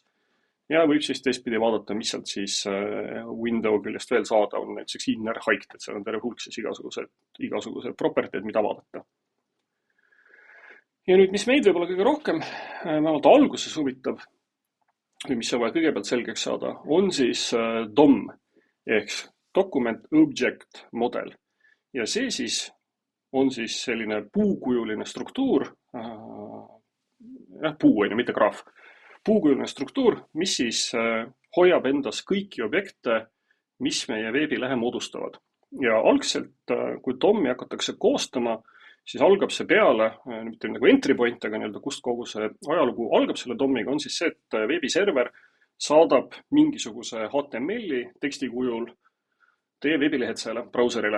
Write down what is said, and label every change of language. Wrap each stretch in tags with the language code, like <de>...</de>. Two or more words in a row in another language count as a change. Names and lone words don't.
<et>Ja võib siis teistpidi vaadata, mis sealt siis window küljest veel saada on, näiteks</et> <en>inner height,</en> <et>et seal on terve hulk siis igasugused property'd, mida vaadata. Ja nüüd, mis meid võib-olla kõige rohkem, vähemalt alguses huvitab, või mis on vaja kõigepealt selgeks saada, on siis DOM ehk</et> <en>document object model.</en> <et>Ja see siis on siis selline puukujuline struktuur, puu on ju, mitte graaf, puukujuline struktuur, mis siis hoiab endas kõiki objekte, mis meie veebilehe moodustavad. Ja algselt, kui DOM-i hakatakse koostama, siis algab see peale, mitte nagu</et> <en>entry point,</en> <et>aga kust kogu see ajalugu algab selle DOM-iga, on siis see, et veebiserver saadab mingisuguse HTML-i teksti kujul teie veebilehetsele, brauserile.</et>